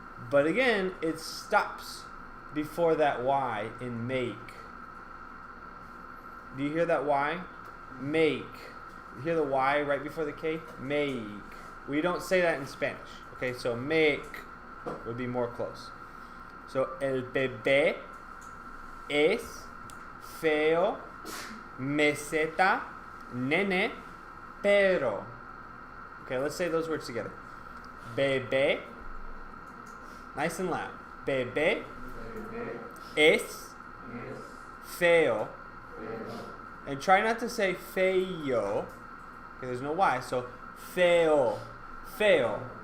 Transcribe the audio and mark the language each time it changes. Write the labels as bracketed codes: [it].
[en] But again, it stops before that Y in make. Do you hear that Y? Make. You hear the Y right before the K? Make. We don't say that in Spanish. Okay, so make would be more close. [es] So el bebé es feo, meseta, nene, pero. [en] Okay, let's say those words together. Bebé, nice and loud. [es] Bebé es feo. [en] And try not to say feo, because there's no Y, so feo, feo.